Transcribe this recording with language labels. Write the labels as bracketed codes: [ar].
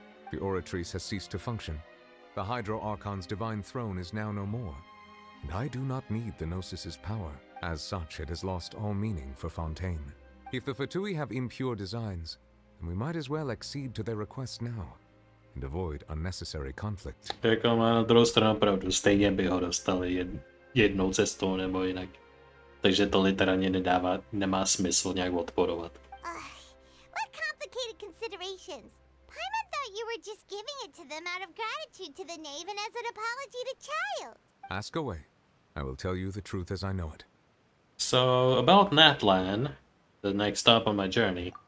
[en] The Oratrice has ceased to function. The Hydro Archon's divine throne is now no more, and I do not need the Gnosis's power. As such, it has lost all meaning for Fontaine. If the Fatui have impure designs, then we might as well accede to their request now, and avoid unnecessary conflict. [cs] Jako má na druhou stranu pravdu, stejně by ho dostali jednou cestou nebo jinak. Takže to literálně nemá smysl nějak odporovat. [en] What complicated considerations? Paimon thought you were just giving it to them out of gratitude to the knave and as an apology to Child. Ask away. I will tell you the truth as I know it. So, about Natlan, the next stop on my journey.